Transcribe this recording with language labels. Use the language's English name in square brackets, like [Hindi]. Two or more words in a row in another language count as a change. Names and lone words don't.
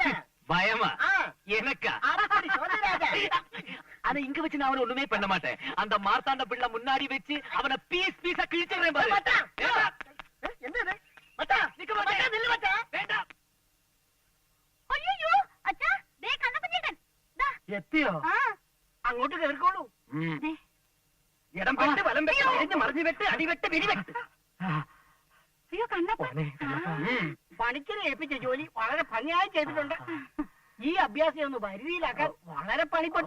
[Tamil] பயமா எனக்கா ஆனா இங்க வச்சு நான் அவனை ஒண்ணுமே பண்ண மாட்டேன் அந்த மார்த்தாண்ட பிள்ளை முன்னாடி வச்சு அவனை பீஸ் பீஸா கிழிச்சிடுறேன் பாரு என்ன நிக்க மாட்டேன், நில்லு மச்சான். வேண்டாம் ஐயோ அச்சா டே கண்ண பண்ணிட்டேன் [Malayalam] എത്തിയോ അങ്ങോട്ട് കേറിക്കോളൂ. ഇടം വെട്ട് വലം വെട്ട് തിരിഞ്ഞ് മറിഞ്ഞു വെട്ട് അടിവെട്ട് വെടിവെട്ട്. അയ്യോ കണ്ണപ്പ പണിക്കരെ ഏൽപ്പിച്ച ജോലി വളരെ ഭംഗിയായി ചെയ്തിട്ടുണ്ട്. ഈ അഭ്യാസം ഒന്ന് വരുതിയിലാക്കാൻ വളരെ പണിപ്പെട്ടു.